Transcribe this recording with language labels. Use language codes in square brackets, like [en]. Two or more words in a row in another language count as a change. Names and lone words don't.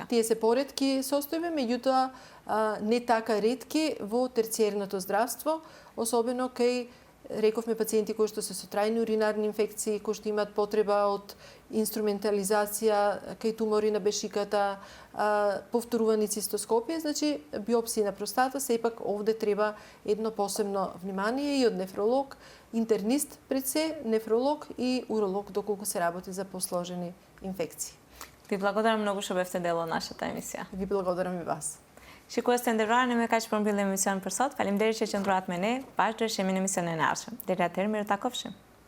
[mk] Тие се поретки состојби, меѓутоа не така ретки во терциерното здравство, особено кај, рековме, пациенти кои што се со трајни уринарни инфекции, кои што имаат потреба од инструментализација кај тумори на бешиката, повторувани цистоскопија, значи биопсија на простата, сепак овде треба едно посебно внимание и од нефролог, интернист пред се, нефролог и уролог, доколку се работи за посложени инфекции. Ви благодарам многу што бевте дел од нашата емисија. Ви благодарам и вас. [sq] Shikues të nderuar, ne me kaq përmbyllim emision për sot. Faleminderit që qëndruat me ne. Bashkë do shihemi në emisionin e ardhshëm. Deri atëherë, mirë takofshim.